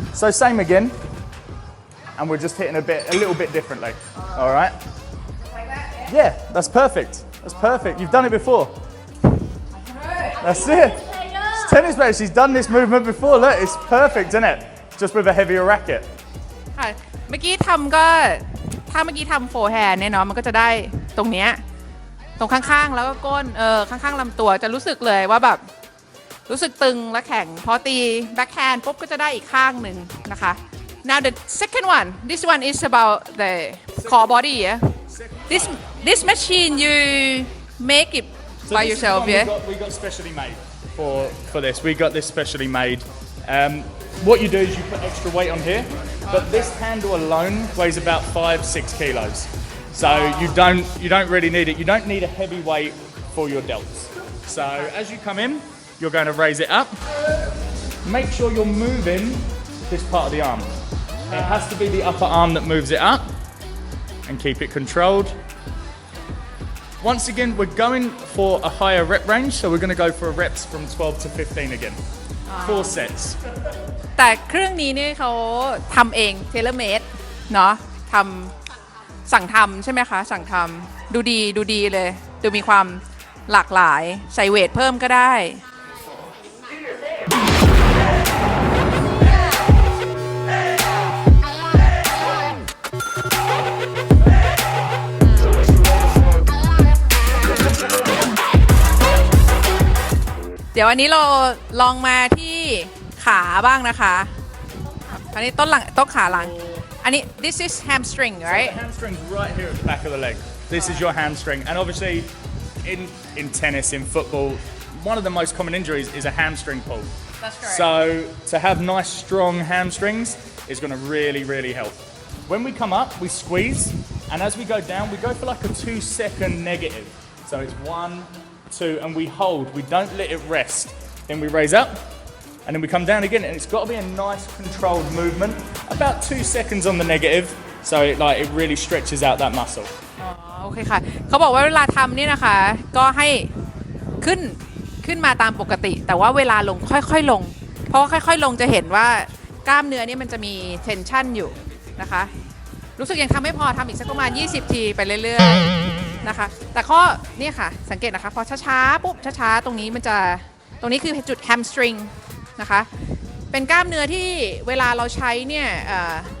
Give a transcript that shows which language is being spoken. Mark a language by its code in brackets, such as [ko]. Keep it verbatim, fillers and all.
[en] So same again and we're just hitting a bit, a little bit differently. All right? Like that? Yeah, yeah that's perfect. That's perfect. You've done it before. That's it. It's tennis player, she's done this movement before. Look, it's perfect, isn't it? Just with a heavier racket. [th] ค่ะเมื่อกี้ทำก็ถ้าเมื่อกี้ทำโฟร์แฮนด์เนี่ยเนาะมันก็จะได้ตรงเนี้ยตรงข้างๆแล้วก็ก้นเออข้างๆลำตัวจะรู้สึกเลยว่าแบบ รู้สึกตึงและแข็งพอตี backhand ปุ๊บก็จะได้อีกข้างหนึ่งนะคะ [en] now the second one this one is about the core body yeah this this machine you make it So by this is the yourself one we yeah got- We got specially made for for this. We got this specially made. Um, what you do is you put extra weight on here, but this handle alone weighs about five six kilos. So you don't you don't really need it. You don't need a heavy weight for your delts. So as you come in, you're going to raise it up. Make sure you're moving this part of the arm. It has to be the upper arm that moves it up, and keep it controlled. Once again, we're going for a higher rep range, so we're going to go for reps from twelve to fifteen again. Four sets. [th] แต่เครื่องนี้เนี่ยเขาทำเองเทเลเมดเนาะทำสั่งทำใช่ไหมคะ สั่งทำดูดีดูดีเลย ดูมีความหลากหลายใส่เวทเพิ่มก็ได้ เดี๋ยววันนี้เราลองมาที่ขาบ้างนะคะอันนี้ต้นหลังต้นขาหลัง อันนี้ [en] this is hamstring right The hamstring's right here at the back of the leg. This is your hamstring. And obviously, in, in tennis, in football, one of the most common injuries is a hamstring pull. That's correct. So to have nice, strong hamstrings is going to really, really help. When we come up, we squeeze. And as we go down, we go for like a two-second negative. So it's one, two, and we hold. We don't let it rest. Then we raise up. And then we come down again, and it's got to be a nice controlled movement. About two seconds on the negative, so it like it really stretches out that muscle. [th] อ๋อโอเคค่ะเขาบอกว่าเวลาทำนี่นะคะ ก็ให้ขึ้นขึ้นมาตามปกติ แต่ว่าเวลาลงค่อยๆลง เพราะว่าค่อยๆลงจะเห็นว่ากล้ามเนื้อนี่มันจะมี tension อยู่นะคะ รู้สึกยังทำไม่พอทำอีกสักประมาณ ยี่สิบ ทีไปเรื่อยๆนะคะ แต่ข้อเนี่ยค่ะ สังเกตนะคะ พอช้าๆปุ๊บช้าๆตรงนี้มันจะตรงนี้คือจุด hamstring นะคะ เป็นกล้ามเนื้อที่เวลาเราใช้เนี่ยเอ่อ